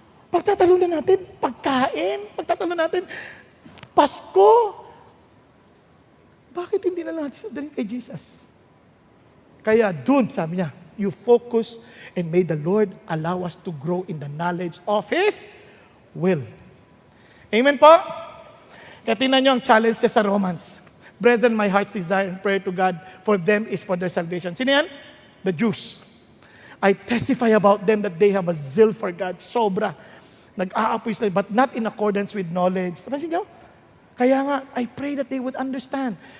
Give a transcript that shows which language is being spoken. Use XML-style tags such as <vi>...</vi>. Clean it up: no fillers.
<tl>Pagtatalunan natin, pagkain. Pagtatalunan natin, Pasko. Bakit hindi na lang natin dalhin kay Jesus? Kaya dun, sabi niya,</tl> <en>you focus and may the Lord allow us to grow in the knowledge of His will.</en> <tl>Amen po? Kaya tingnan niyo ang challenge sa Romans.</tl> <en>Brethren, my heart's desire and prayer to God for them is for their salvation.</en> <tl>Sino yan?</tl> <en>The Jews. I testify about them that they have a zeal for God. Sobra.</en> <tl>Nag-aapoy sila,</tl> <en>but not in accordance with knowledge.</en> <tl>Napansin niyo? Kaya nga,</tl> <en>I pray that they would understand.</en>